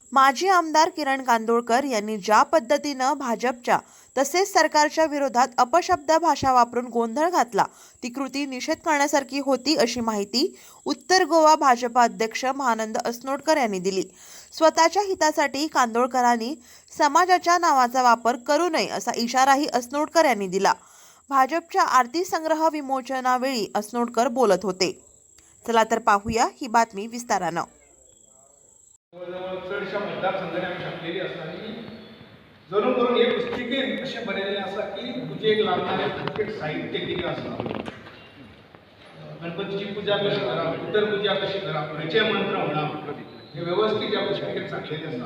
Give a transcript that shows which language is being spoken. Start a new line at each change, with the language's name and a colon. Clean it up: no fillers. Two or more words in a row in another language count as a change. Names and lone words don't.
Marathi: माजी आमदार किरण कांदोळकर यांनी ज्या पद्धतीनं भाजपच्या तसेच सरकारच्या विरोधात अपशब्द भाषा वापरून गोंधळ घातला ती कृती निषेध करण्यासारखी होती अशी माहिती उत्तर गोवा भाजपा अध्यक्ष महानंद असनोडकर यांनी दिली। स्वतःच्या हितासाठी कांदोळकरांनी समाजाच्या नावाचा वापर करू नये असा इशाराही असनोडकर यांनी दिला। भाजपच्या आरती संग्रह विमोचनावेळी असनोडकर बोलत होते। चला तर पाहूया ही बातमी विस्तारानं।
Konkani: चडशा मतदारसंघांनी आमी छापलेली आसा आनी जणू करून हे पुस्तिकेन अशें बरयल्लें आसा की पुजेक लागणारें प्रत्येक साहित्य कितें आसा, गणपतीची पुजा कशी करप, उतर पुजा कशी करप, खंयचे मंत्र म्हणप, हे वेवस्थीत ह्या पुस्तिकेन सांगलेलें आसा।